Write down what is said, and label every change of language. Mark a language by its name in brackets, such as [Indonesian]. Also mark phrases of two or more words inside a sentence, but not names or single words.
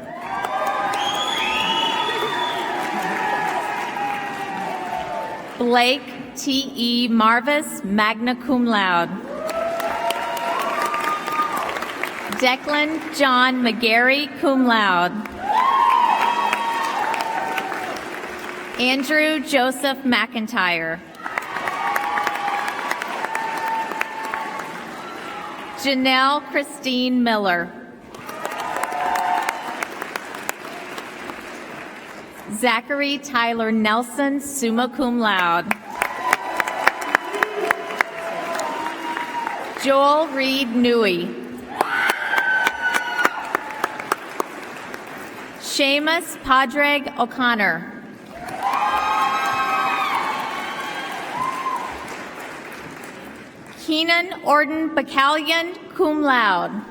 [English] Blake T.E. [Latin] Marvis, magna cum laude. [English] Declan John McGarry, [Latin] cum laude. [English] Andrew Joseph McIntyre. Janelle Christine Miller. Zachary Tyler Nelson, [Latin] summa cum laude. [English] Joel Reed Newey. Seamus Padraig O'Connor. Keenan Orden Bacallion, [Latin] cum laude.